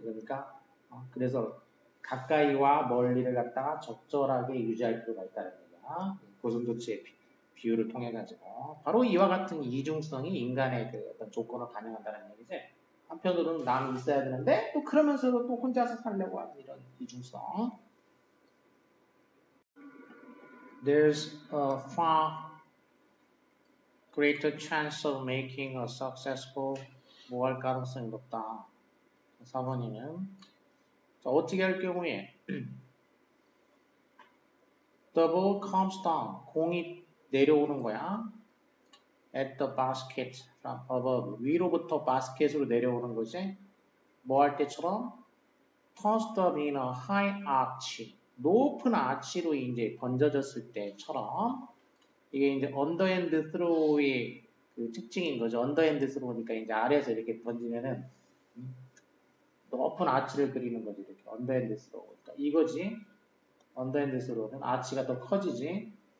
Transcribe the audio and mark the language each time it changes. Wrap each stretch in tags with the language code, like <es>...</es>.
<ko>그러니까 그래서 가까이와 멀리를 갖다가 적절하게 유지할 필요가 있다는 얘기야. 고슴도치의 비유를 통해 가지고 바로 이와 같은 이중성이 인간의 그 어떤 조건을 반영한다는 얘기지. 한편으로는 남이 있어야 되는데 또 그러면서도 또 혼자서 살려고 하는 이런 이중성.</ko> <en>There's a far greater chance of making a successful</en> <ko>뭐 할 가능성이 높다. 4번이면 자, 어떻게 할 경우에</ko> <en>the ball comes down</en> <ko>공이 내려오는 거야.</ko> <en>at the basket from above</en> <ko>위로부터 바스켓으로 내려오는 거지. 뭐 할 때처럼</ko> <en>tossed up in a high arch</en> <ko>높은 아치로 이제 번져졌을 때처럼 이게 이제 언더핸드 스로우의 그 특징인 거죠. 언더핸드 스로우니까 이제 아래에서 이렇게 던지면은 높은 아치를 그리는 거지. 이렇게 언더핸드 스로우. 그러니까 이거지. 언더핸드 스로우는 아치가 더 커지지.</ko>